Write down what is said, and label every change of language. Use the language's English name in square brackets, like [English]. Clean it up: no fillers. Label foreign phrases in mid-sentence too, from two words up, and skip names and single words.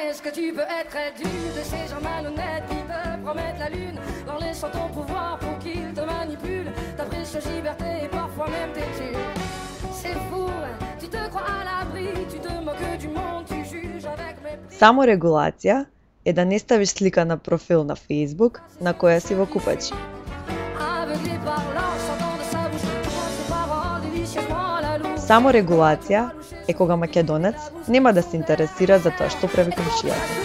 [French] que tu peux être très dur de ces gens malhonnêtes qui te promettent la lune en laissant ton pouvoir pour qu'ils te manipulent. Ta précieuse liberté et parfois même tes tues. C'est fou, tu te crois à l'abri, tu te moques du monde, tu juges avec mépris. [Macedonian] Саморегулација е да не ставиш слика на профил на [English] Facebook [Macedonian] на која си во купач. Саморегулација е кога македонец нема да се интересира за тоа што прави комшијата.